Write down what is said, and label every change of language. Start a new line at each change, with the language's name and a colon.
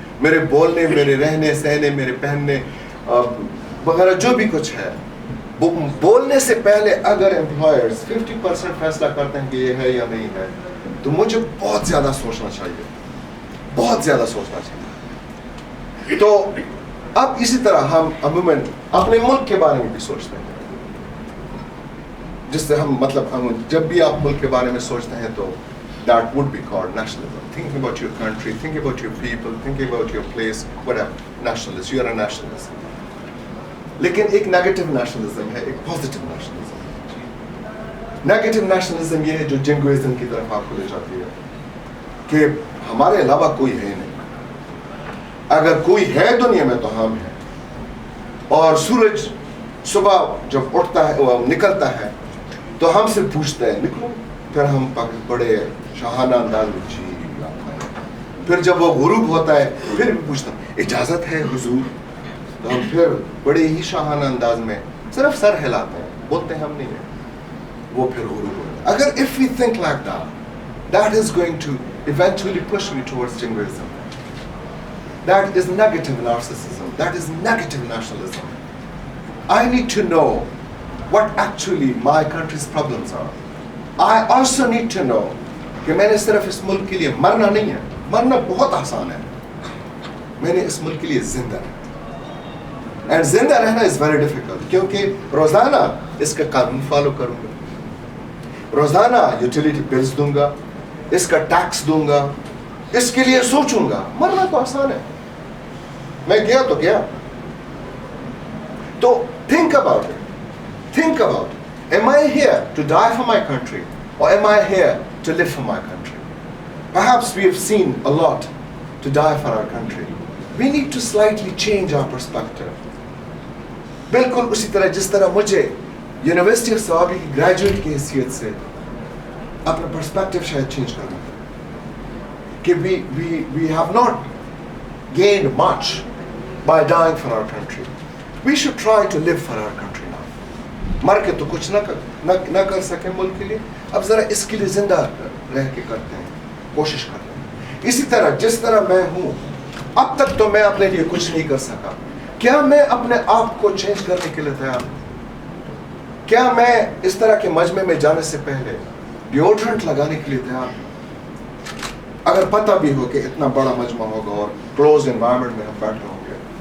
Urdu: میرے بولنے, میرے رہنے سہنے, میرے پہننے وغیرہ جو بھی کچھ ہے, بولنے سے پہلے اگر امپلائرز 50% فیصلہ کرتے ہیں کہ یہ ہے یا نہیں ہے, تو مجھے بہت زیادہ سوچنا چاہیے, بہت زیادہ سوچنا چاہیے. تو اب اسی طرح ہم عموماً اپنے ملک کے بارے میں بھی سوچتے ہیں, جس سے ہم جب بھی آپ ملک کے بارے میں سوچتے ہیں تو
English: that would be called nationalism. Thinking about your country, thinking about your people, thinking about your place, whatever. Nationalist, you are a nationalist.
Urdu: لیکن ایک نیگیٹو نیشنلزم ہے, ایک پازیٹیو نیشنلزم ہے. نیگیٹو نیشنلزم یہ ہے جو جنگوازم کی طرف آپ کو لے جاتی ہے کہ ہمارے علاوہ کوئی ہے نہیں, اگر کوئی ہے دنیا میں تو ہم ہیں. اور سورج صبح جب اٹھتا ہے نکلتا ہے تو ہم سے پوچھتا ہے نکلو, پھر ہم بڑے شاہانہ انداز میں جی آتا ہے. پھر جب وہ غروب ہوتا ہے پھر بھی پوچھتا ہے اجازت ہے حضور, تو ہم پھر بڑے ہی شاہانہ انداز میں صرف سر ہلاتے ہیں, بولتے ہیں ہم نہیں ہیں. وہ پھر غروب ہوتا ہے.
English: Agar if we think like that, that is going to eventually push me towards jingoism. That is negative narcissism. That is negative nationalism. I need to know what actually my country's problems are. I also need to know
Urdu: کہ میں نے صرف اس ملک کے لیے مرنا نہیں ہے. مرنا بہت آسان ہے. میں نے اس ملک کے لیے زندہ رہنا. اینڈ زندہ رہنا
English: is very difficult
Urdu: کیونکہ روزانہ اس کا قانون فالو کروں گا, روزانہ یوٹیلیٹی بلز دوں گا, اس کا ٹیکس دوں گا, اس کے لیے سوچوں گا. مرنا تو آسان ہے. میں گیا تو گیا.
English: تو think about it. Think about it. Am I here to die for my country or am I here to live for my country? Perhaps we have seen a lot to die for our country. We need to slightly change our perspective.
Urdu: بالکل اسی طرح جس طرح مجھے university of Swabi کی graduate کی حیثیت سے اپنا پرسپیکٹو شاید چینج کرنا ہے کہ
English: we have not gained much by dying for our country. We should try to live for our country now.
Urdu: مر کے تو کچھ نہ کر سکیں ملک کے لیے, اب ذرا اس کے لیے زندہ رہ کے کرتے ہیں, کوشش کرتے ہیں. اسی طرح جس طرح میں ہوں اب تک تو میں اپنے لیے کچھ نہیں کر سکا. کیا میں اپنے آپ کو چینج کرنے کے لیے تیار ہوں؟ کیا میں اس طرح کے مجمع میں جانے سے پہلے ڈیوڈرنٹ لگانے کے لیے تیار ہوں؟ اگر پتہ بھی ہو کہ اتنا بڑا مجمع ہوگا اور کلوز انوائرمنٹ میں ہم بیٹھے ہوں گے.